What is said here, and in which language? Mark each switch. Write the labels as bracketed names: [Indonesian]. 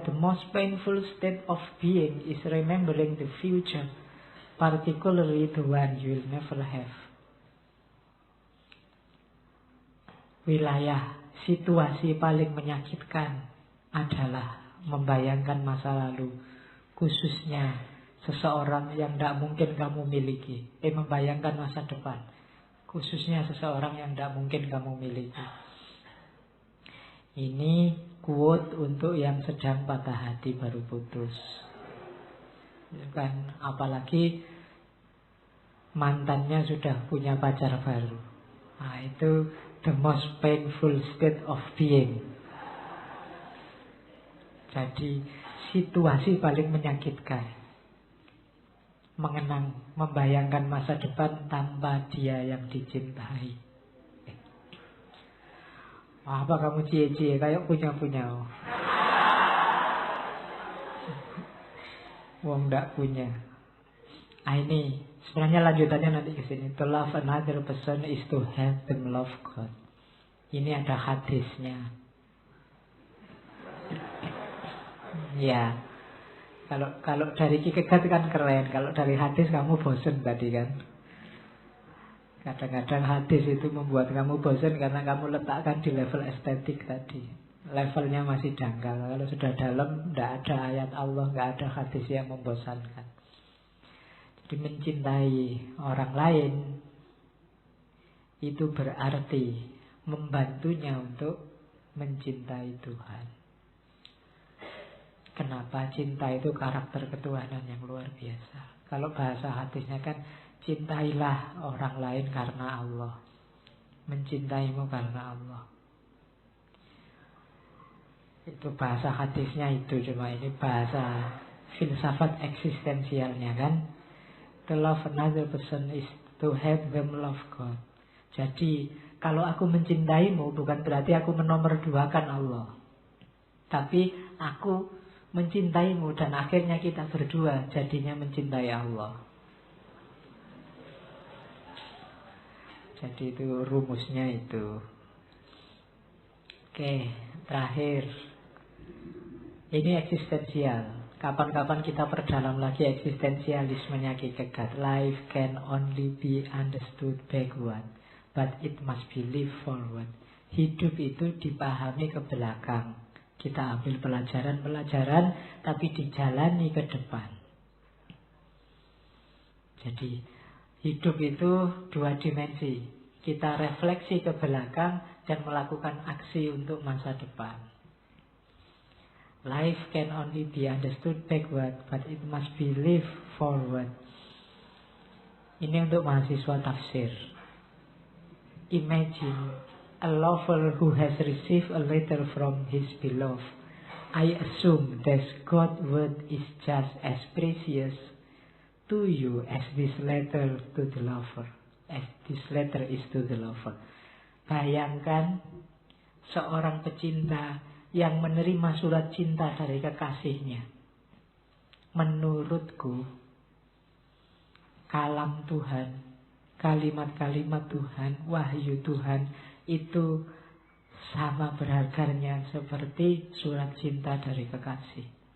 [English] The most painful state of being is remembering the future. Particularly the one you will never have. [Indonesian] wilayah situasi paling menyakitkan adalah membayangkan masa lalu, khususnya seseorang yang tidak mungkin kamu miliki. Membayangkan masa depan, khususnya seseorang yang tidak mungkin kamu miliki. Ini quote untuk yang sedang patah hati baru putus. Kan, apalagi mantannya sudah punya pacar baru. Nah, itu [English] the most painful state of being. [Indonesian] Jadi situasi paling menyakitkan, membayangkan masa depan tanpa dia yang dicintai. Apa kamu cie-cie kayak punya-punya? Wong ndak punya. Ini sebenarnya lanjutannya nanti ke sini. [English] To love another person is to help them love God. [Indonesian] Ini ada hadisnya. Ya. Kalau dari Kierkegaard kan keren. Kalau dari hadis kamu bosen tadi kan. Kadang-kadang hadis itu membuat kamu bosen karena kamu letakkan di level estetik tadi. Levelnya masih dangkal. Kalau sudah dalam, tidak ada ayat Allah, tidak ada hadis yang membosankan. Jadi mencintai orang lain itu berarti membantunya untuk mencintai Tuhan. Kenapa? Cinta itu karakter ketuhanan yang luar biasa. Kalau bahasa hadisnya kan, cintailah orang lain karena Allah, mencintaimu karena Allah. Itu bahasa hadisnya itu, cuma ini bahasa filsafat eksistensialnya kan. [English] To love another person is to help them love God. [Indonesian] Jadi kalau aku mencintaimu bukan berarti aku menomorduakan Allah, tapi aku mencintaimu dan akhirnya kita berdua jadinya mencintai Allah. Jadi itu rumusnya itu. Oke, terakhir. Ini eksistensial. Kapan-kapan kita perdalam lagi eksistensialismenya Kierkegaard. [English] Life can only be understood backward, but it must be lived forward. [Indonesian] Hidup itu dipahami ke belakang. Kita ambil pelajaran-pelajaran, tapi dijalani ke depan. Jadi hidup itu dua dimensi. Kita refleksi ke belakang dan melakukan aksi untuk masa depan. [English] Life can only be understood backward, but it must be lived forward. [Indonesian] Ini untuk mahasiswa tafsir. [English] Imagine a lover who has received a letter from his beloved. I assume that God's word is just as precious to you as this letter to the lover. As this letter is to the lover. [Indonesian] Bayangkan seorang pecinta yang menerima surat cinta dari kekasihnya. Menurutku, kalam Tuhan, kalimat-kalimat Tuhan, wahyu Tuhan itu sama berharganya seperti surat cinta dari kekasih.